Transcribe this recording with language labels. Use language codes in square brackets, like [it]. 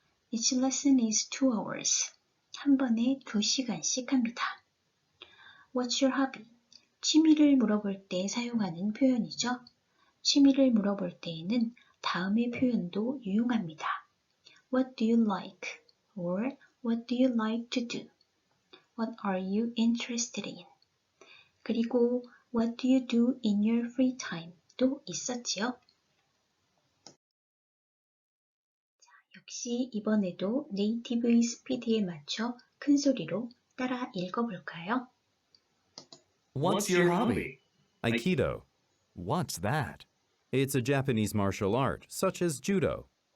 [en] Each lesson is 2 hours. [ko] 한 번에 2시간씩 합니다. [en] What's your hobby? [ko] 취미를 물어볼 때 사용하는 표현이죠. 취미를 물어볼 때에는 다음의 표현도 유용합니다. [en] What do you like? or What do you like to do? What are you interested in? [ko] 그리고 [en] What do you do in your free time? [ko] 도 있었지요. 역시 이번에도 네이티브의 스피드에 맞춰 큰 소리로 따라 읽어볼까요? [en] What's your hobby? Aikido. What's that? It's a Japanese martial art, such as judo.